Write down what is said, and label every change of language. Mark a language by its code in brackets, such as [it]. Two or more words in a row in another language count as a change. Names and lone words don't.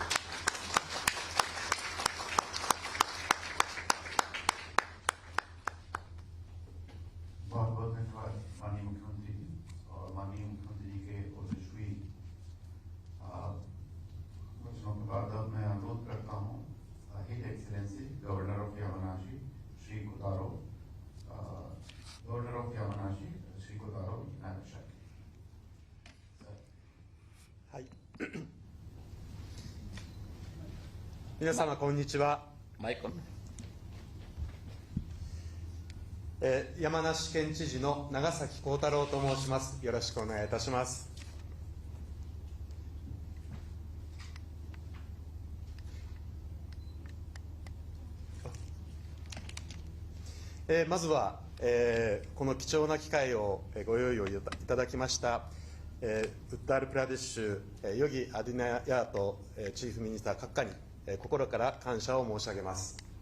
[hi] बहुत बहुत धन्यवाद माननीय मुख्यमंत्री जी और माननीय मुख्यमंत्री जी के ओजस्वी वचनों के बाद अब मैं अनुरोध करता हूँ [en] His Excellency Governor of Yamanashi [hi] श्री कोतारो, [en] Governor of Yamanashi [hi] श्री कोतारो नागासाकी। [ja] はい。皆様こんにちは。 [en] mic on. [ja] 山梨県知事の長崎幸太郎と申します。よろしくお願いいたします。まずは、この貴重な機会をご用意をいただきました、ウッタールプラディッシュ、ヨギ・アディナヤート、チーフミニスター閣下に、心から感謝を申し上げます。